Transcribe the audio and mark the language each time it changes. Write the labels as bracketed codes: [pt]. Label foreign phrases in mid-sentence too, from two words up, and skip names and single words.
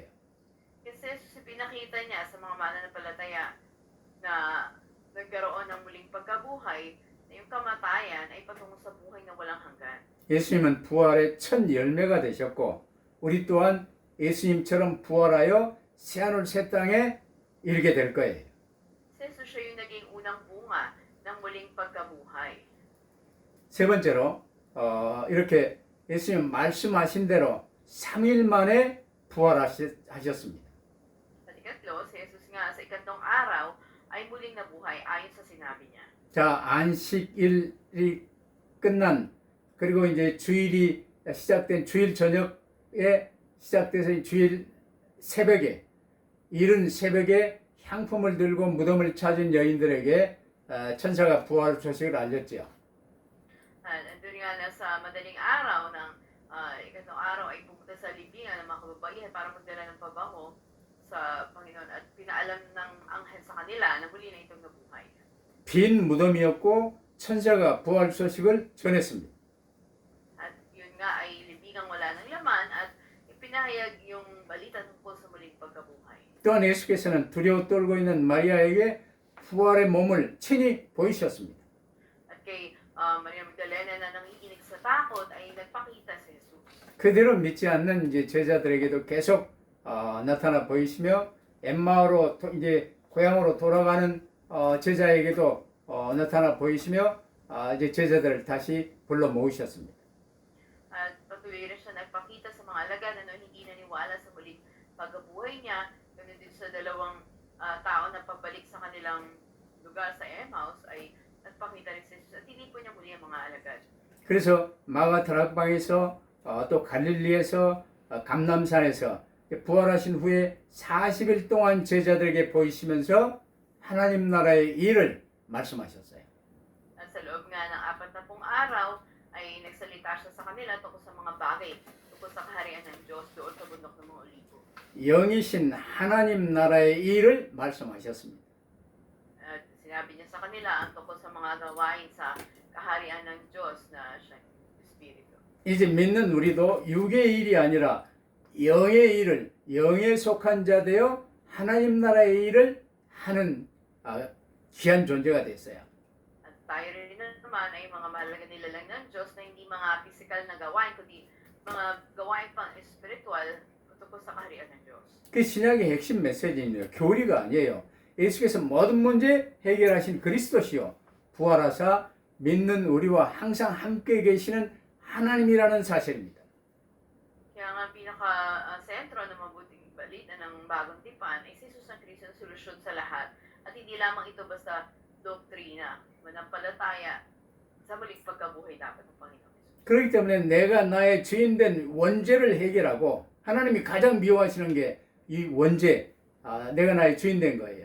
[tl] Kasi Jesus pinakita niya sa mga mananampalataya na nagkaroon ng muling pagkabuhay na yung kamatayan ay patungo sa buhay na walang hanggan. [ko] 예수님은 부활의 첫 열매가 되셨고 우리 또한 예수님처럼 부활하여 새하늘 새 땅에 이르게 될 거예요. [tl] Si Jesus siya yung naging unang bunga ng muling pagkabuhay. [ko] 세 번째로 이렇게 예수님 말씀하신 대로 3일 만에 부활하셨습니다. [tl] Sa ikatlo, si Jesus nga sa ikatlong araw ay muling nabuhay ayon sa sinabi niya. [ko] 자, 안식일이 끝난 그리고 이제 주일이 시작된 주일 저녁에 시작돼서 주일 새벽에 이른 새벽에 향품을 들고 무덤을 찾은 여인들에게 천사가 부활 소식을 알렸지요. [tl] Nandun nga na sa madaling araw ng ikatlong araw ay pumunta sa libingan ng mga kababaihan para magdala ng pabango sa Panginoon at pinaalam ng anghel sa kanila na muli na itong nabuhay. [ko] 빈 무덤이었고 천사가 부활 소식을 전했습니다. [tl] At yun nga ay libingang wala ng laman at ipinahayag yung balita tungkol sa muling pagkabuhay. [ko] 또 또한 예수께서는 두려워 떨고 있는 마리아에게 부활의 몸을 친히 보이셨습니다. [tl] At kay Maria Magdalena na nanginginig sa takot ay nagpakita si Jesus. [ko] 그대로 믿지 않는 이제 제자들에게도 계속 나타나 보이시며 엠마오로 이제 고향으로 돌아가는 제자에게도 나타나 보이시며 이제 제자들을 다시 불러 모으셨습니다. [tl] At patuloy rin siya nagpakita sa mga alagad na hindi naniwala sa muling pagkabuhay niya. Ganun din sa dalawang tao na pabalik sa kanilang lugar sa Emmaus ay nagpakita rin si Jesus at tinipon niya muli ang mga alagad. [ko] 그래서 마가 다락방에서 또 갈릴리에서 감람산에서 부활하신 후에 40일 동안 제자들에게 보이시면서 하나님 나라의 일을 말씀하셨어요. [tl] At sa loob nga ng 40 araw ay nagsalita siya sa kanila tungkol sa mga bagay tungkol sa kaharian ng Diyos doon sa bundok ng mga Olivo. [ko] 영이신 하나님 나라의 일을 말씀하셨습니다. [tl] At sinabi niya sa kanila ang tungkol sa mga gawain sa kaharian ng Diyos na siya Espiritu. [ko] 이제 믿는 우리도 육의 일이 아니라 영의 일을 영에 속한 자 되어 하나님 나라의 일을 하는 귀한 존재가 됐어요. [tl] At tayo rin naman ay mga mahalaga nilalang ng Diyos na hindi mga physical na gawain kundi mga gawain pang spiritual tungkol sa kaharian ng Diyos. [ko] 그 신약의 핵심 메시지는요. 교리가 아니에요. 예수께서 모든 문제 해결하신 그리스도시요. 부활하사 믿는 우리와 항상 함께 계시는 하나님이라는 사실입니다. [tl] Kaya nga pinaka-sentro ng mabuting balita ng bagong tipan ay si Jesus ang Kristo ang solusyon sa lahat. At hindi lamang ito basta doktrina, manampalataya sa muling pagkabuhay dapat ng Panginoon Jesus. [ko] 그렇기 때문에 내가 나의 죄인된 원죄를 해결하고 하나님이 가장 미워하시는 게 이 원죄, 내가 나의 죄인된 거예요.